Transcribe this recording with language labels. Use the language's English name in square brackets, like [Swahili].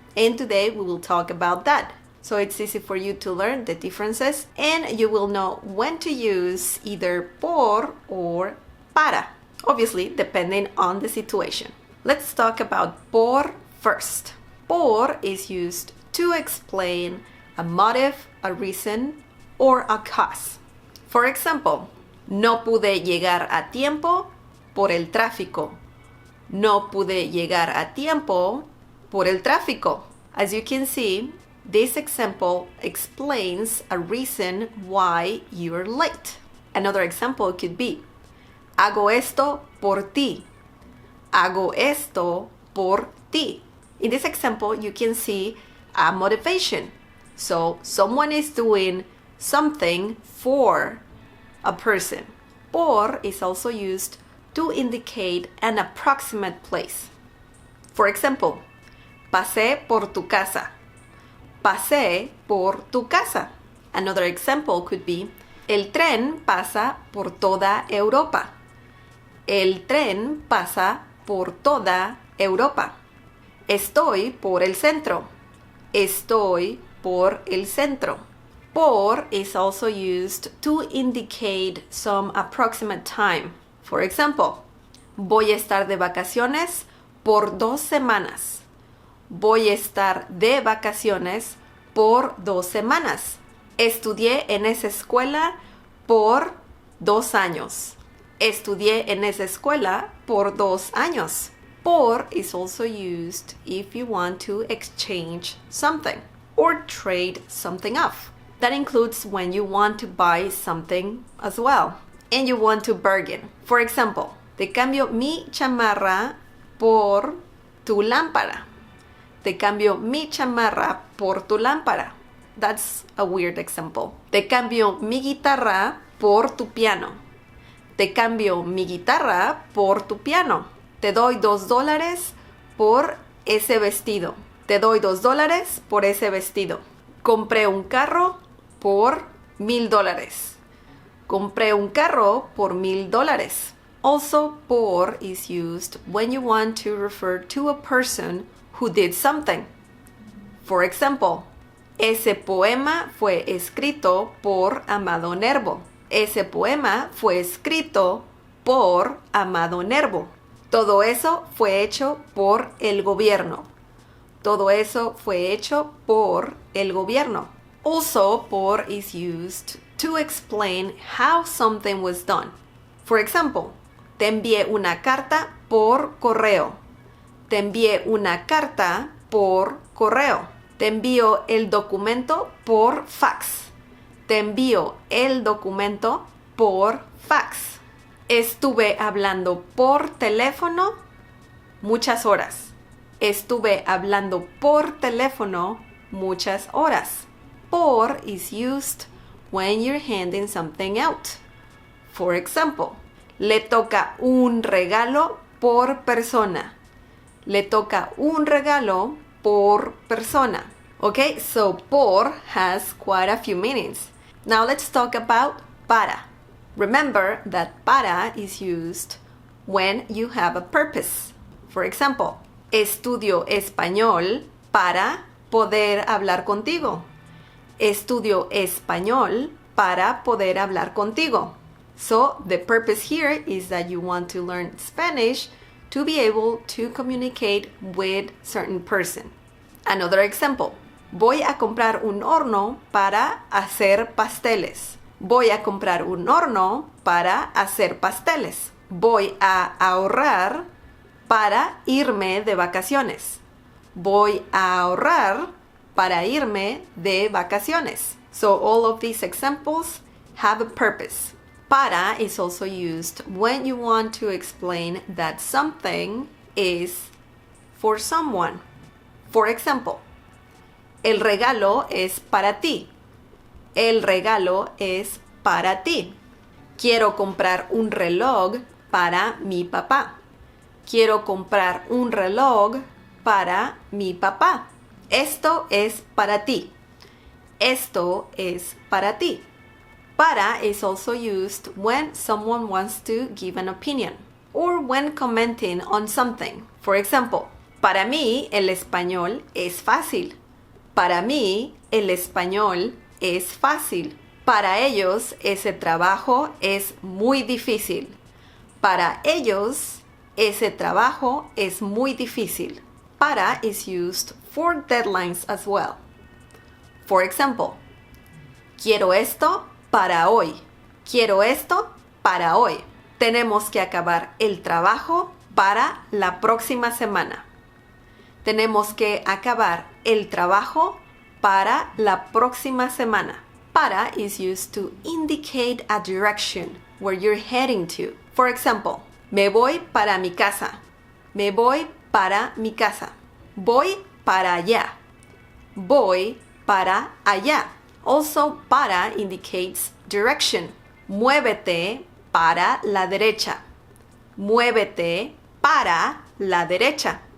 [English] And today we will talk about that. So it's easy for you to learn the differences and you will know when to use either por or para. Obviously, depending on the situation. Let's talk about por first. Por is used to explain a motive, a reason, or a cause. For example, [Spanish] no pude llegar a tiempo por el tráfico. No pude llegar a tiempo por el tráfico. [English] As you can see, this example explains a reason why you're late. Another example could be, [Spanish] hago esto por ti. Hago esto por ti. [English] In this example, you can see a motivation. So, someone is doing something for a person. Por is also used to indicate an approximate place. For example, [Spanish] pasé por tu casa. Pasé por tu casa. [English] Another example could be, [Spanish] el tren pasa por toda Europa. El tren pasa por toda Europa. Estoy por el centro. Estoy por el centro. [English] Por is also used to indicate some approximate time. For example, [Spanish] voy a estar de vacaciones por 2 semanas. Voy a estar de vacaciones por 2 semanas. Estudié en esa escuela por 2 años. Estudié en esa escuela por 2 años. [English] Por is also used if you want to exchange something or trade something off. That includes when you want to buy something as well and you want to bargain. For example, [Spanish] te cambio mi chamarra por tu lámpara. Te cambio mi chamarra por tu lámpara. [English] That's a weird example. [Spanish] Te cambio mi guitarra por tu piano. Te cambio mi guitarra por tu piano. Te doy $2 por ese vestido. Te doy $2 por ese vestido. Compré un carro por $1,000. Compré un carro por $1,000. [English] Also, por is used when you want to refer to a person who did something. For example, [Spanish] ese poema fue escrito por Amado Nervo. Ese poema fue escrito por Amado Nervo. Todo eso fue hecho por el gobierno. Todo eso fue hecho por el gobierno. [English] Also, por is used to explain how something was done. For example, [Spanish] te envié una carta por correo. Te envié una carta por correo. Te envío el documento por fax. Te envío el documento por fax. Estuve hablando por teléfono muchas horas. Estuve hablando por teléfono muchas horas. [English] Por is used when you're handing something out. For example, [Spanish] le toca un regalo por persona. Le toca un regalo por persona. [English] Okay, so por has quite a few meanings. Now let's talk about para. Remember that para is used when you have a purpose. For example, [Spanish] estudio español para poder hablar contigo. Estudio español para poder hablar contigo. [English] So the purpose here is that you want to learn Spanish to be able to communicate with certain person. Another example, [Spanish] Voy a comprar un horno para hacer pasteles. Voy a comprar un horno para hacer pasteles. Voy a ahorrar para irme de vacaciones. Voy a ahorrar para irme de vacaciones. [English] So all of these examples have a purpose. Para is also used when you want to explain that something is for someone. For example, [Spanish] el regalo es para ti. El regalo es para ti. Quiero comprar un reloj para mi papá. Quiero comprar un reloj para mi papá. Esto es para ti. Esto es para ti. [English] Para is also used when someone wants to give an opinion or when commenting on something. For example, [Spanish] para mí el español es fácil. Para mí el español es fácil. Para ellos ese trabajo es muy difícil. Para ellos ese trabajo es muy difícil. [English] Para is used for deadlines as well. For example, [Spanish] quiero esto para hoy. Quiero esto para hoy. Tenemos que acabar el trabajo para la próxima semana. Tenemos que acabar el trabajo para la próxima semana. [English] Para is used to indicate a direction where you're heading to. For example, [Spanish] me voy para mi casa. Me voy para mi casa. Voy para allá. Voy para allá. [English] Also, para indicates direction. [Spanish] Muévete para la derecha. Muévete para la derecha.